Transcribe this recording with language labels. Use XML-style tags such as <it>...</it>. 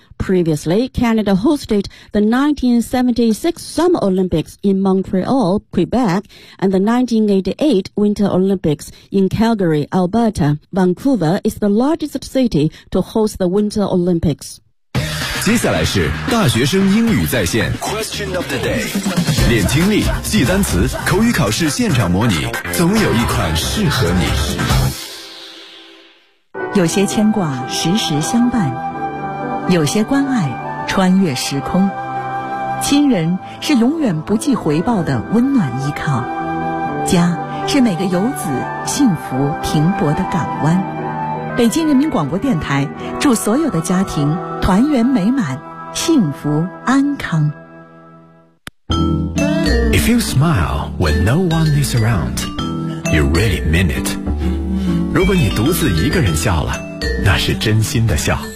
<en>Previously, Canada hosted the 1976 Summer Olympics in Montreal, Quebec, and the 1988 Winter Olympics in Calgary, Alberta. Vancouver is the largest city to host the Winter Olympics.</en> <zh>接下来是大学生英语在线</zh> <en>Question of the day.</en> <zh>练听力，记单词，口语考试现场模拟，总有一款适合你。有些牵挂，时时相伴。有些关爱穿越时空，亲人是永远不计回报的温暖依靠，家是每个游子幸福停泊的港湾。北京人民广播电台祝所有的家庭团圆美满，幸福安康。</zh> <en>If you smile when no one is around, you really mean it.</en> <zh>如果你独自一个人笑了，那是真心的笑。</zh>